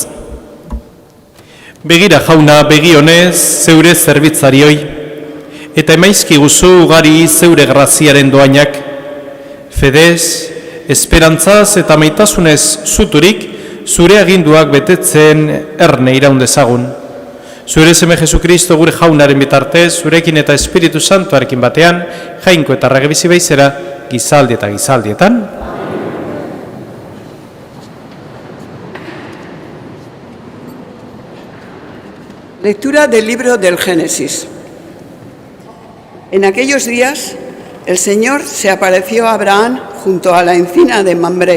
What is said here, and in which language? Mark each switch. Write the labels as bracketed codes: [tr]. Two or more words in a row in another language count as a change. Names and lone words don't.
[eu] Begira jauna, begi honez zeure zerbitzarioi, eta emaizkiguzu ugari zeure graziaren doainak, fedez, esperantzaz eta maitasunez zuturik, zure aginduak betetzen erne iraun dezagun. Zure seme Jesukristo gure jaunaren bitartez, zurekin eta Espiritu Santuarekin batean, jainko eta ragebizi baizera, gizaldi eta gizaldietan. [es] Lectura del libro del Génesis. En aquellos días, el Señor se apareció a Abraham junto a la encina de Mambré.